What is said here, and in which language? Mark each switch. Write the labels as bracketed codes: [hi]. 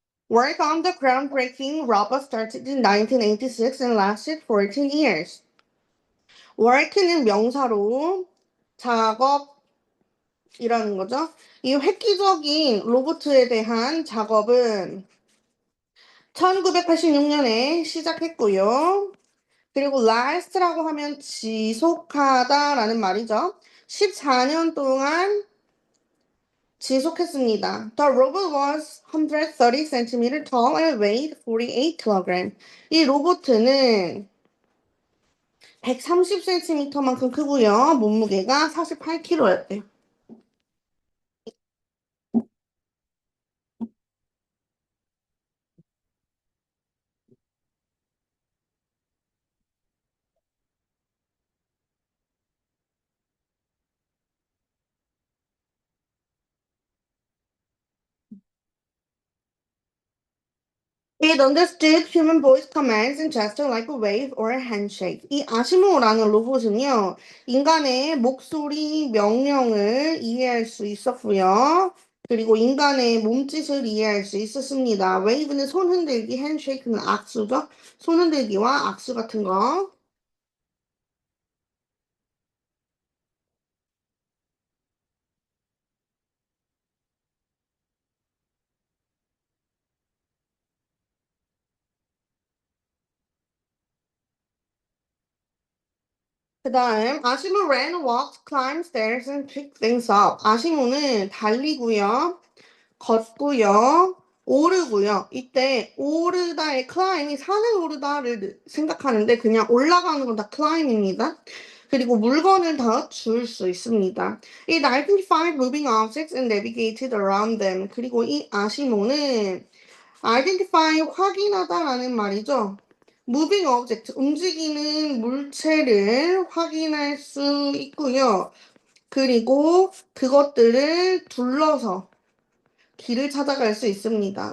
[en] Work on the groundbreaking robot started in 1986 and lasted 14 years. [ko] work는 명사로 작업이라는 거죠. 이 획기적인 로봇에 대한 작업은 1986년에 시작했고요. 그리고 last라고 하면 지속하다라는 말이죠. 14년 동안 지속했습니다. [en] The robot was 130 cm tall and weighed 48 kg. [ko] 이 로봇은 130cm만큼 크고요. 몸무게가 48kg였대요. [en] It understood human voice commands and gesture like a wave or a handshake. [ko] 이 아시모라는 로봇은요, 인간의 목소리 명령을 이해할 수 있었고요. 그리고 인간의 몸짓을 이해할 수 있었습니다. wave는 손 흔들기, handshake는 악수죠. 손 흔들기와 악수 같은 거. 그 다음, [en] 아시모 ran, walked, climbed stairs and picked things up. [ko] 아시모는 달리고요. 걷고요. 오르고요. 이때 오르다의 climb이 산을 오르다를 생각하는데 그냥 올라가는 건 다 climb입니다. 그리고 물건을 더 줄 수 있습니다. [en] It identified moving objects and navigated around them. [ko] 그리고 이 아시모는 identify 확인하다라는 말이죠. [en] moving object [ko] 움직이는 물체를 확인할 수 있고요. 그리고 그것들을 둘러서 길을 찾아갈 수 있습니다.